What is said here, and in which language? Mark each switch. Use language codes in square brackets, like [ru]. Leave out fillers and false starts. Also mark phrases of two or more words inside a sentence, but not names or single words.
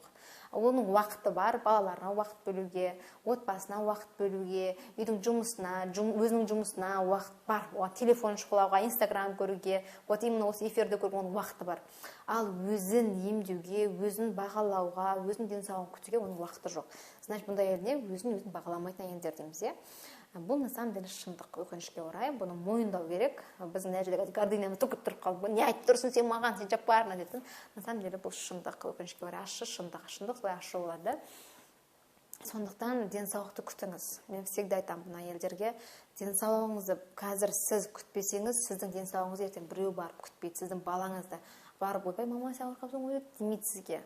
[kk] Оның уақыты бар, балаларына уақыт бөлуге, отбасына уақыт бөлуге, үйдің жұмысына, өзінің жұмысына уақыт бар. Телефон шұқылауға, Инстаграм көруге, именно осы эфирді көруге оның уақыты бар. Ал өзін емдеуге, өзін бағалауға, өзінің денсаулығын күтуге оның уақыты жоқ. Значит, бұндай әйелдер өзін бағаламайтын әйелдер дейміз. Бұл [ru] на самом деле [kk] шындық, өкінішке орай, бұны мойындау керек. Біздің мына жерде гордынямыз төгіп тұрып қалды. Не айтып тұрсың сен маған, сен жаппарына дейтін. [ru] На самом деле [kk] бұл шындық, өкінішке орай, ащы шындық. Шындық солай ащы болады. Сондықтан денсаулықты күтіңіз. Мен всегда айтамын бұны әйелдерге, денсаулығыңызды қазір сіз күтпесеңіз, сіздің денсаулығыңыз ертең біреу барып күтпейді. Сіздің балаңызды барып ойбай, мама сен ауырып қалыпсың ғой демейді сізге.